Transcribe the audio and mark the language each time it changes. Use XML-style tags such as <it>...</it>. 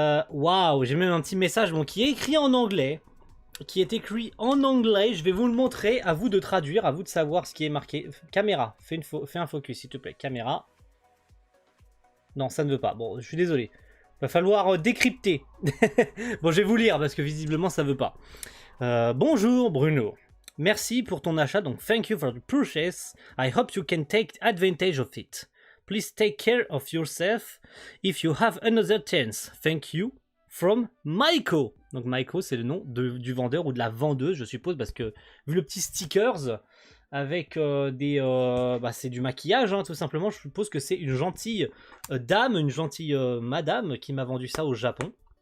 <fr>Waouh, j'ai même un petit message qui est écrit en anglais. Je vais vous le montrer, à vous de traduire, à vous de savoir ce qui est marqué. Caméra, fais un focus s'il te plaît, caméra. Non, ça ne veut pas. Bon, je suis désolé. Va falloir décrypter. Bon, je vais vous lire parce que visiblement ça veut pas. Bonjour Bruno. Merci pour ton achat.</fr> <en>Donc, thank you for the purchase. I hope you can take advantage of it. Please take care of yourself if you have another chance. Thank you from Maiko.</en> <fr>Donc, Maiko, c'est le nom du vendeur ou de la vendeuse, je suppose, parce que vu le petit stickers avec c'est du maquillage, hein, tout simplement. Je suppose que c'est une gentille dame, une gentille madame qui m'a vendu ça au Japon.</fr>